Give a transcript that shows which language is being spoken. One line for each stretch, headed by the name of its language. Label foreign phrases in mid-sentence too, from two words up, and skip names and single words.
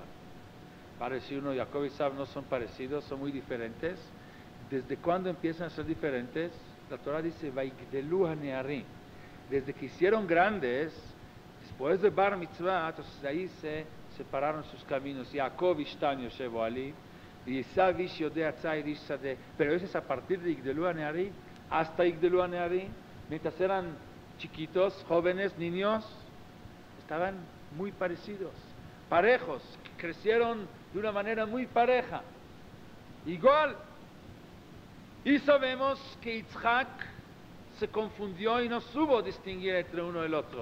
Spanish: Parece uno, Jacob y Isaac no son parecidos, son muy diferentes. ¿Desde cuándo empiezan a ser diferentes? La Torah dice,
Hebrew: Vaigdelu hanearim.
Spanish: Desde que hicieron grandes, después de Bar Mitzvah, entonces ahí se separaron sus caminos.
Hebrew: Jacob ishtan yoshevo ali, y Isaac ish yodea tzai ish sadeh.
Spanish: Pero eso es a partir de
Hebrew: Igdelu hanearim
Spanish: hasta
Hebrew: Igdelu hanearim.
Spanish: Mientras eran chiquitos, jóvenes, niños, estaban muy parecidos, parejos, crecieron de una manera muy pareja, igual. Y sabemos que Yitzhak se confundió y no supo distinguir entre uno y el otro.